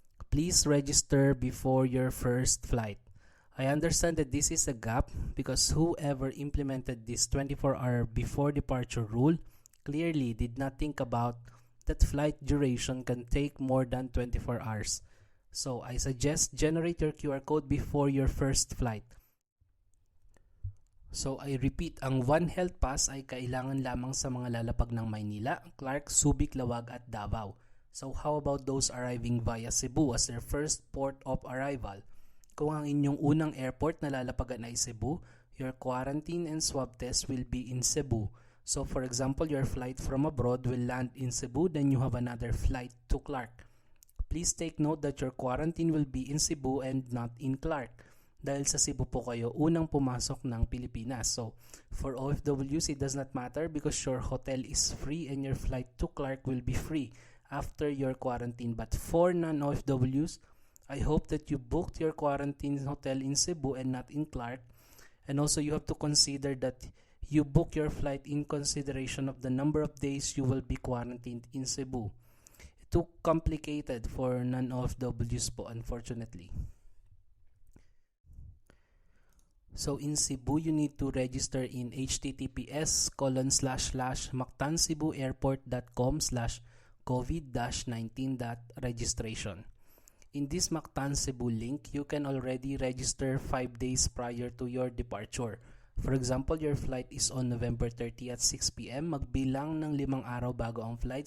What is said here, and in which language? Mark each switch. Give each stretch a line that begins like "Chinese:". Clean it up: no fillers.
English: Please register before your first flight. I understand that this is a gap because whoever implemented this 24-hour before departure rule clearly did not think about that flight duration can take more than 24 hours. So I suggest generate your QR code before your first flight.
Filipino: So I repeat, ang One Health Pass ay kailangan lamang sa mga lalapag ng Maynila, Clark, Subic, Laoag at Davao.
English: So how about those arriving via Cebu as their first port of arrival?
Filipino: Kung ang inyong unang airport na lalapagan ay Cebu,
English: your quarantine and swab test will be in Cebu. So for example, your flight from abroad will land in Cebu, then you have another flight to Clark. Please take note that your quarantine will be in Cebu and not in Clark.
Filipino: Dahil sa Cebu po kayo unang pumasok ng Pilipinas.
English: So, for OFWs, it does not matter because your hotel is free and your flight to Clark will be free after your quarantine. But for non-OFWs, I hope that you booked your quarantine hotel in Cebu and not in Clark. And also, you have to consider that you book your flight in consideration of the number of days you will be quarantined in Cebu. Too complicated for non-OFWs po, unfortunately. So in Cebu, you need to register in https://mactancebuairport.com/covid-19.registration. In this Mactan Cebu link, you can already register 5 days prior to your departure. For example, your flight is on November 30 at 6 p.m.
Filipino: Magbilang ng 5 araw bago ang flight.